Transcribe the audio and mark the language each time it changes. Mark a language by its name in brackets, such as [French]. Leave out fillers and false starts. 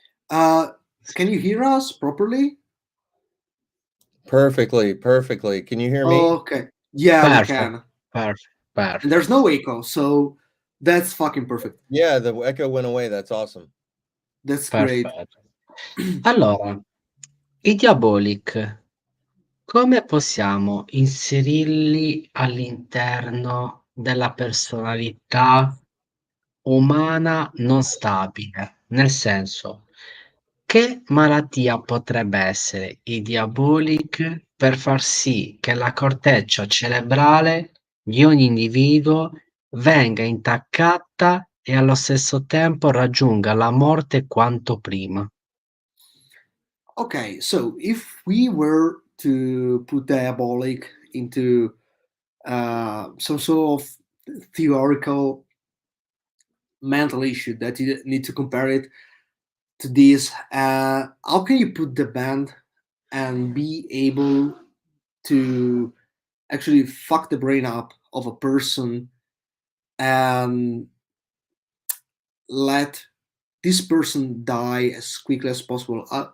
[English] Uh, can you hear us properly? Perfectly. Can you hear me? Okay. Yeah, we Perfect, can. perfect, And there's perfect. no echo, so that's fucking perfect. Yeah, the echo went away. That's awesome. That's great. [Italian] Perfetto. Allora, i Diabolic, come possiamo inserirli all'interno della personalità umana non stabile? Nel senso, che malattia potrebbe essere i Diabolic per far sì che la corteccia cerebrale di ogni individuo venga intaccata e allo stesso tempo raggiunga la morte quanto prima? [English] Okay, so if we were to put Diabolic into some sort of theoretical mental issue that you need to compare it to this, how can you put the band and be able to actually fuck the brain up of a person and let this person die as quickly as possible?